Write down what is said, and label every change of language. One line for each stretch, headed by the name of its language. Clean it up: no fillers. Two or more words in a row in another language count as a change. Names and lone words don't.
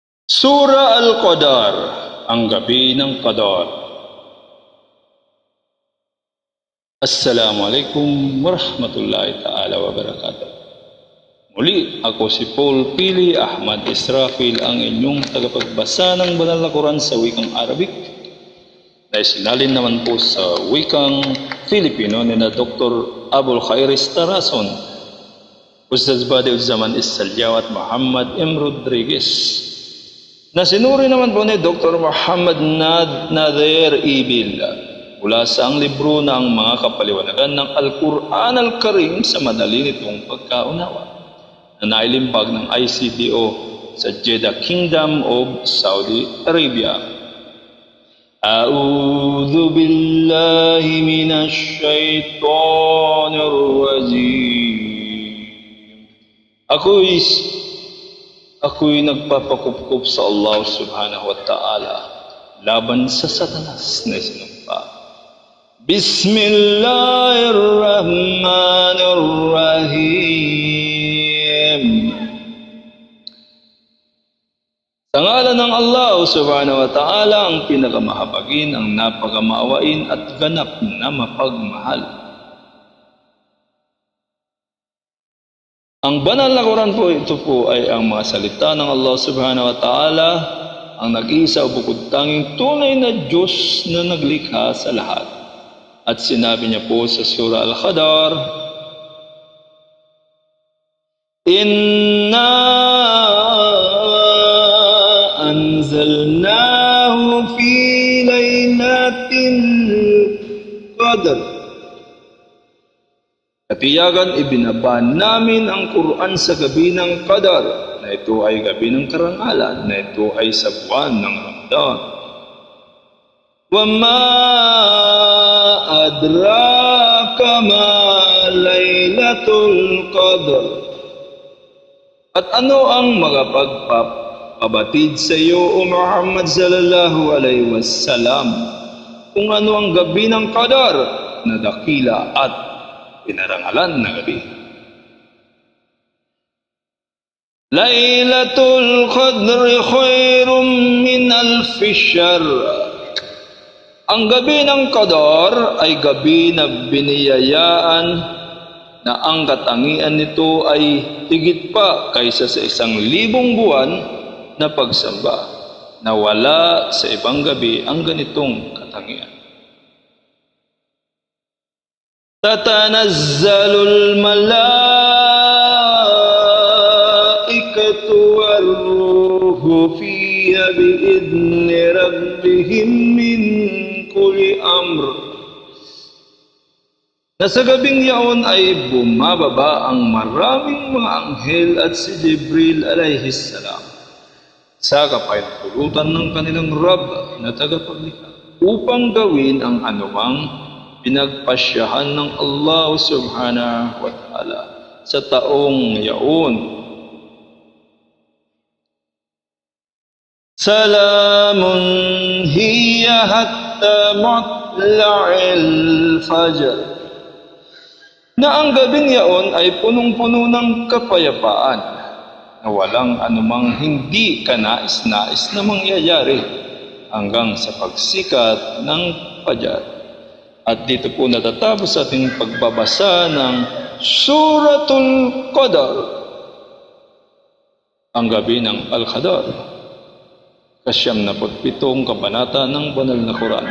Filipino: Sura Al-Qadar, ang gabi ng Qadar.
Arabic: السلام عليكم ورحمة الله تعالى وبركاته.
Filipino: Muli, ako si Paul Pili Ahmad Israfil, ang inyong tagapagbasa ng banal na Quran sa wikang Arabic na isinalin naman po sa wikang Filipino ni na Dr. Abul Khairis Tarason, Ustaz Badi'ud Zaman Issalyaw at Muhammad M. Rodriguez, na sinuri naman po ni Dr. Muhammad Nader Ibil mula sa ang libro na ang mga kapaliwanagan ng Al-Quran Al-Karim sa madali nitong pagkaunawa, na nailimpag ng ICDO sa Jeddah Kingdom of Saudi Arabia.
Arabic: أعوذ بالله من الشيطان الرجيم.
Filipino: Ako'y nagpapakupkup sa Allah
Arabic: سبحانه وتعالى
Filipino: laban sa Satanas na sinumpa.
Arabic: بسم الله الرحمن الرحيم.
Filipino: Sa ngalan ng Allah
Arabic: سبحانه وتعالى,
Filipino: ang pinakamahabagin, ang napakamaawain at ganap na mapagmahal. Ang banal na Quran po, ito po ay ang mga salita ng Allah
Arabic: سبحانه وتعالى,
Filipino: ang nag-iisa o bukod tanging tunay na Diyos na naglikha sa lahat. At sinabi niya po sa Surah Al-Qadar,
Arabic: إنا أنزلناه في ليلة القدر.
Filipino: Katiyagan, ibinaba namin ang Quran sa gabi ng Qadar, na ito ay gabi ng karangalan, na ito ay sa buwan ng Ramadan.
Arabic: وما أدراك ما ليلة القدر.
Filipino: At ano ang magpapakabatid sa iyo, O Muhammad
Arabic: صلى الله عليه وسلم,
Filipino: kung ano ang gabi ng Qadar na dakila at pinarangalan na gabi?
Arabic: ليلة القدر خير من ألف شهر.
Filipino: Ang gabi ng Qadar ay gabi na biniyayaan na ang katangian nito ay higit pa kaysa sa 1,000 buwan na pagsamba, na wala sa ibang gabi ang ganitong katangian.
Arabic: تتنزل الملائكة والروح فيها بإذن ربهم من كل أمر.
Filipino: Sa gabing yaon ay bumababa ang maraming mga anghel at si Jibril
Arabic: عليه السلام
Filipino: sa kapahintulutan ng kanilang Rabb na tagapaglikha upang gawin ang anumang pinagpasyahan ng Allah
Arabic: سبحانه وتعالى
Filipino: sa taong yaon.
Arabic: سلام هي حتى مطلع الفجر.
Filipino: Na ang gabing yaon ay punong-puno ng kapayapaan, na walang anumang hindi kanais-nais na mangyayari hanggang sa pagsikat ng fajar. At dito po natatapos ating pagbabasa ng Suratul Qadar, ang gabi ng Al-Qadar, ika-97 kabanata ng banal na Quran.